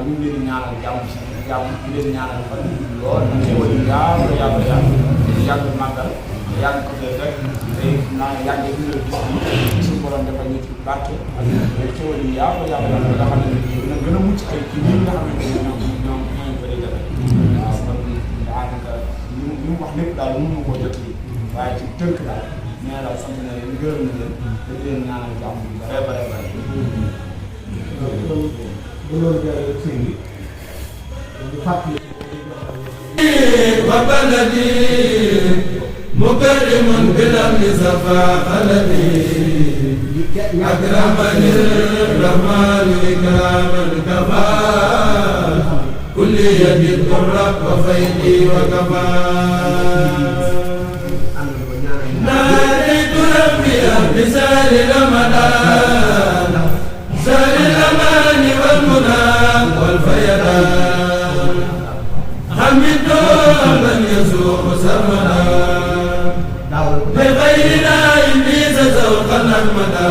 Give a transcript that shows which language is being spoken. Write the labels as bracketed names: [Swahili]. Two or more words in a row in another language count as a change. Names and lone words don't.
[Wolof] ñu ngi leen di ñaanal jàmm ci jàmm di leen ñaanal fan lool ñu xéwal yu yàgg màggal yàgg ko dee rek tey naa yàggee dundal bis bi suñu borom defal ñu ci barke ak xéwal yu yàgg nga xam ne dina gën a mucc ay ci ñi nga xamante ne ñoom ko di def waaw kon daanaka li mu wax lépp daal mënu koo jot yi waaye ci tënk daal nee na daal sant na leen gërëm na leen te di leen ñaanal jàmm bu bare bu loolu jàllee sëñ bi ñu fàttali [Arabic] وبلدي مكرم بالأمن صفا قلبي أكرمني الرحمن إكراما كفى كل يد الضر وفيدي وكفى ناديت ربي بسال رمضان سال الأمان والمنى والفيضان حمدت من يسوق سرمدا بغيرنا إبليس ذوقا أحمدا